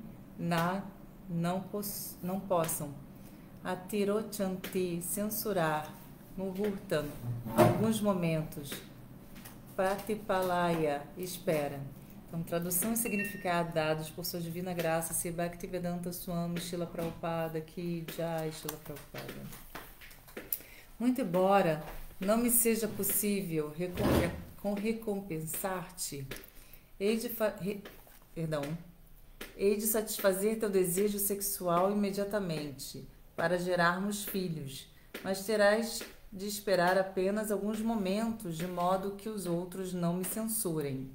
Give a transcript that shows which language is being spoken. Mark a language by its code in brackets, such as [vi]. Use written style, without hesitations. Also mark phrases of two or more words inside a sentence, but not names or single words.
[pt] Na, não possam. Atirochanti, censurar. Muhurtam, alguns momentos. Pratipalaya, espera. Então, tradução e significado dados por sua divina graça, Sri Bhaktivedanta Swami Srila Prabhupada, Ki Jai Srila Prabhupada. Muito embora não me seja possível recompensar-te, hei de satisfazer teu desejo sexual imediatamente, para gerarmos filhos, mas terás de esperar apenas alguns momentos, de modo que os outros não me censurem.